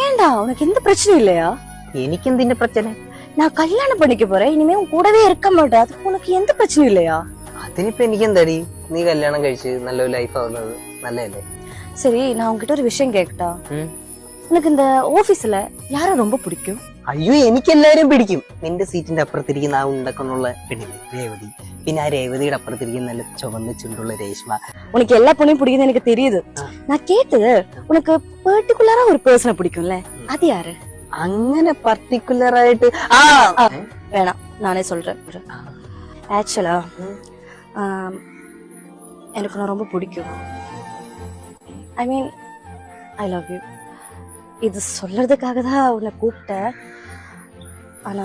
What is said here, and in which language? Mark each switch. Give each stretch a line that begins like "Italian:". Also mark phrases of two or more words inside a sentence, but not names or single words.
Tamil: ஏண்டா உனக்கு எந்த பிரச்சனையும் இல்லையா? எனக்கு எந்த பிரச்சனை? நான் கல்யாணம் பண்ணிக்க போறேன், இனிமே உன் கூடவே இருக்க மாட்டேன், அதுக்கு உனக்கு எந்த பிரச்சனையும் இல்லையா?
Malayalam: അതിനിപ്പോ എനിക്ക് എന്താടി, നീ കല്യാണം കഴിച്ച് നല്ലൊരു ലൈഫ് ആവുന്നത് നല്ലതല്ലേ?
Tamil: சரி, நான் உன்கிட்ட ஒரு விஷயம் கேட்கட்டா? உனக்கு இந்த ஆபீஸ்ல யார ரொம்ப பிடிக்கும்?
Malayalam: അയ്യോ എനിക്ക് എല്ലാരും പിടിക്കും. നിന്റെ സീറ്റിന്റെ അപ്പുറത്തിരിക്കുന്ന ആ ഉണ്ടക്കൊണ്ടുള്ള പെണ്ണില്ലേ രേവതി, പിന്നെ ആ രേവതിയുടെ അപ്പുറത്തിരിക്കുന്ന നല്ല ചുവന്ന ചുണ്ടുള്ള രേഷ്മ.
Tamil: உனக்கு எல்லா பொண்ணையும் பிடிக்கும்னு எனக்கு தெரியுது. நான் கேட்டது உனக்கு பர்டிகுலரா ஒரு பர்சனை பிடிக்கும்ல, அது யாரு?
Malayalam: അങ്ങനെ പർട്ടിക്കുലർ ആയിട്ട്
Tamil: வேணாம், நானே சொல்றேன். ஆக்சுவலா எனக்கு நான் ரொம்ப பிடிக்கும்.
English: I mean I love you.
Tamil: இது சொல்றதுக்காக தான் உன்னை கூப்பிட்டேன். ஆனா